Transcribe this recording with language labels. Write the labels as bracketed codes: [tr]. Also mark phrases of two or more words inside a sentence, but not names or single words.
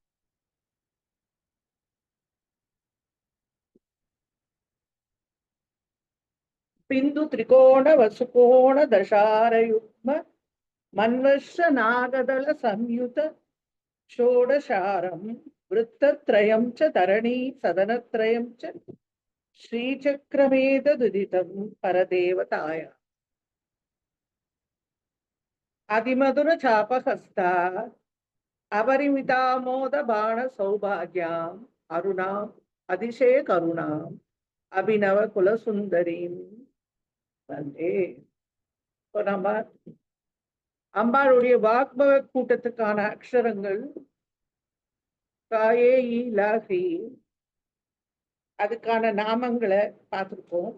[sa] बिंदु त्रिकोण वसुकोण दशारयुग्म मन्वश्र नागदल संयुत षोडशारं वृत्तत्रयं च धरणी सदनत्रयं च श्रीचक्रमेतदुदितं परदेवताय अधिमधुर चापहस्ता अपरिमितामोद बाण सौभाग्याम् अरुणाम् अतिशय करुणाम् अभिनव कुलसुन्दरीम् वन्दे. [ta] இப்போ நம்ம அம்பாளுடைய வாக்பவ கூட்டத்துக்கான அக்ஷரங்கள் காயே ஈ அதுக்கான நாமங்களை பார்த்துருக்கோம்.